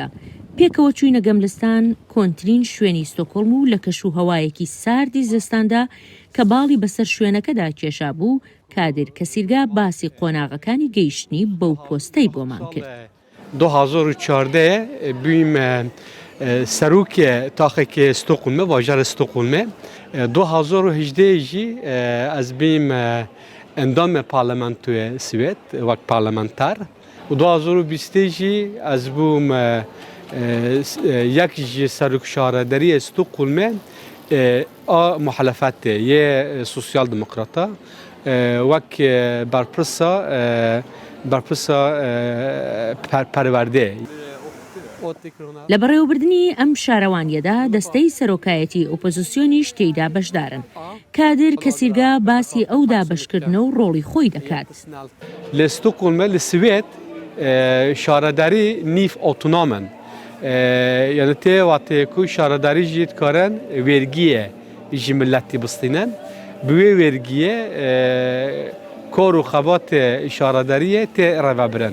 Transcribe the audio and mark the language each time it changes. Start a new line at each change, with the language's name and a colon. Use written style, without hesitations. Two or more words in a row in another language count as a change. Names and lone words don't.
Central Kurdish: پێکەوە چووینە گەملستان کۆنترین شوێنی ستۆکۆڵم و لە کەش و هەوایەکی ساردی زستاندا کە باڵی بەسەر شوێنەکەدا کێشا بوو کادر کە سیرگا باسی قۆناغەکانی گەیشتنی بەو پۆستەی بۆمان کرد.
Kurdish: 2014 بوویم سەرۆکێ تاقێکی ستۆکۆڵمە باژارە ستۆکۆڵمە 2018 jî ez bîm endamê parlamentoyê Swêd wek parlamenter û 2020 jî ez bûm yek ji serokşaredariyê Stockholmê a muhalefetê yê Sosyal Demokrata wek berpirsa perwerdê.
Central Kurdish: لە بەڕێوەبردننی ئەم شارەوانیەدا دەستەی سەرۆکایەتی ئۆپۆزیسیۆنیش تێیدا بەشدارن کادر کە سیرگا باسی ئەو دابەشکردنە و ڕۆڵی خۆی دەکات.
Kurdish: لە ستۆکۆڵمە لە سوێد شارەداری نیف ئۆتۆنۆمن یعنی تێ واتەیەکو شارەداری ژی دکارن وێرگیە ژی ملەتی بستینەن بوێ وێرگیە کۆر و خەباتێ شارەداریە تێ ڕێڤەبرن.